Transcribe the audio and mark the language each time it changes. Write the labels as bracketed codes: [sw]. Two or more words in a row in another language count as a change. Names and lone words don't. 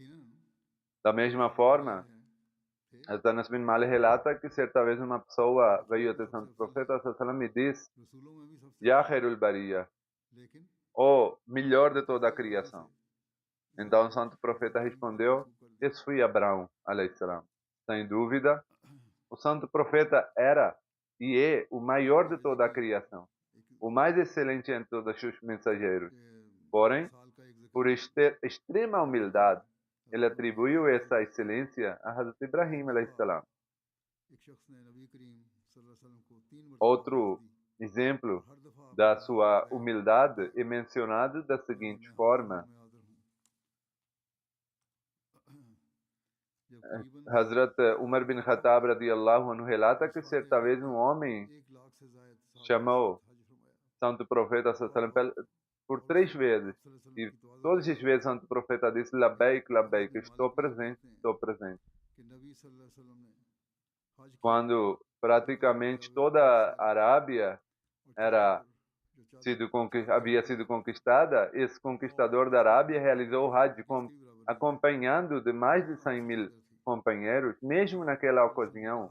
[pt] Da mesma forma, Anas bin Malik relata que certa vez uma pessoa veio até o santo profeta sallam, e disse: [ar] يا خير البرية, [pt] o melhor de toda a criação. Então o santo profeta respondeu: esse foi Abraão, [ar] عليه السلام. [pt] Sem dúvida, o santo profeta era e é o maior de toda a criação, o mais excelente entre todos os seus mensageiros. Porém, por extrema humildade, ele atribuiu essa excelência a Hazrat Ibrahim, [ar] عليه السلام. [pt] Outro exemplo da sua humildade é mencionado da seguinte forma. Hazrat Umar bin Khattab [ar] رضي الله عنه [pt] relata que certa vez um homem chamou santo profeta por 3 vezes e todas as vezes o santo profeta disse [ar] لبيك، لبيك, [pt] estou presente, estou presente. Quando praticamente toda a Arábia havia sido conquistada, esse conquistador da Arábia realizou o Hajj acompanhando de mais de 100.000 companheiros, mesmo naquela ocasião.